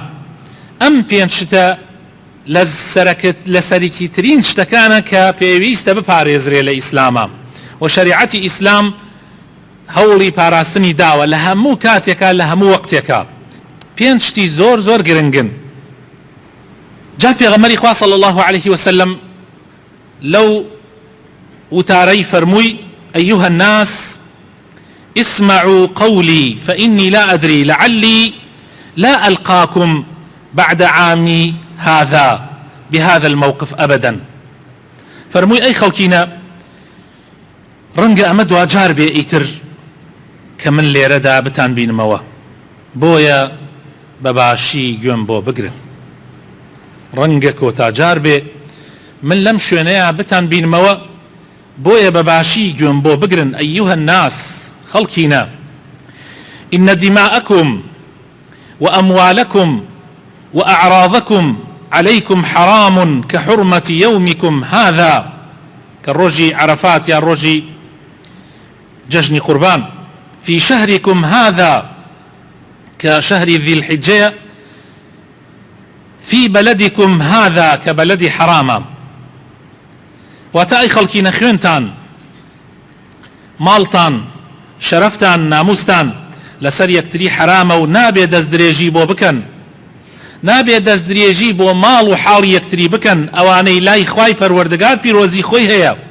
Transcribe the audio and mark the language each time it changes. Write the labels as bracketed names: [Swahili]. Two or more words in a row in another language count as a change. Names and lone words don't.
[Central Kurdish] ئەم 5 شتە لە سەرەکی ترین شتەکانە کە پێویستە بپارێزرێ لە ئیسلامە و شریعەتی ئیسلام هەوڵی پاراستنی داوە لە هەموو کاتێکا لە هەموو وەقتێکا. 5 شتی زۆر زۆر گرنگن. جا پێغەمبەری خوا [Arabic] صلی الله عليه وسلم [Central Kurdish] لەو وتارەی فەرمووی: [Arabic] أيها الناس اسمعوا قولي فإني لا أدري لعلي لا ألقاكم بعد عامي هذا بهذا الموقف أبدا. [Central Kurdish] فەرمووی ئەی خەڵکینە، ڕەنگە ئەمە دواجار بێ ئیتر کە من لێرەدا بتان بینمەوە، بۆیە بەباشی گوێم بۆ بگرن. ڕەنگە کۆتاجار بێ من لەم شوێنەیە بتان بینمەوە بۆیە بەباشی گوێم بۆ بگرن [Arabic] ئەیوهە الناس [Central Kurdish] خەڵکینە [Arabic] إن دماءكم وأموالكم وأعراضكم عليكم حرام كحرمة يومكم هذا [Central Kurdish] كالروجي عرفات يا روجي جشن قربان [Arabic] في شهركم هذا كشهر ذي الحجة في بلدكم هذا كبلد حرام [Central Kurdish] واتای خەڵکی نەخوێنتان ماڵتان شەرەفتان ناموستان لەسەر یەکتری حرامە و نابێ دەست درێژی بۆ بکەن نابێ دەست درێژی بۆ ماڵ و حاڵی یەکتری بکەن ئەوانەی لای خوای پەروەردگار پیرۆزی خۆی هەیە